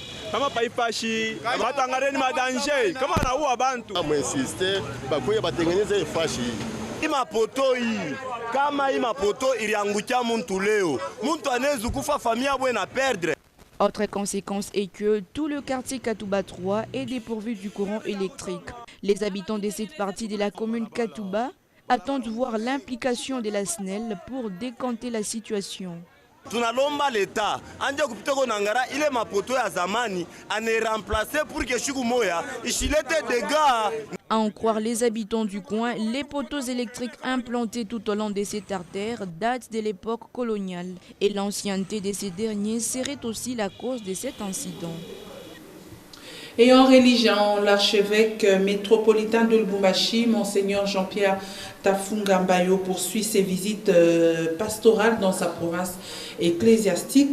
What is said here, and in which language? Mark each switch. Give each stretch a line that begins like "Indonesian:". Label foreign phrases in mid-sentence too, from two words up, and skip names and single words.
French: Autre conséquence est que tout le quartier Katouba 3 est dépourvu du courant électrique. Les habitants de cette partie de la commune Katouba attendent voir l'implication de la SNEL pour décanter la situation.
Swahili: Tunalomba l'État anje kupita ko nangara ile mapoto ya zamani ane remplacer
French: pour que
Swahili: siku moya ishilete dégâts.
French: À en croire les habitants du coin, les poteaux électriques implantés tout au long de cette artère datent de l'époque coloniale et l'ancienneté de ces derniers serait aussi la cause de cet incident. Et en religion, l'archevêque métropolitain de Lubumbashi, Monseigneur Jean-Pierre Tafunga Mbayo, poursuit ses visites pastorales dans sa province ecclésiastique.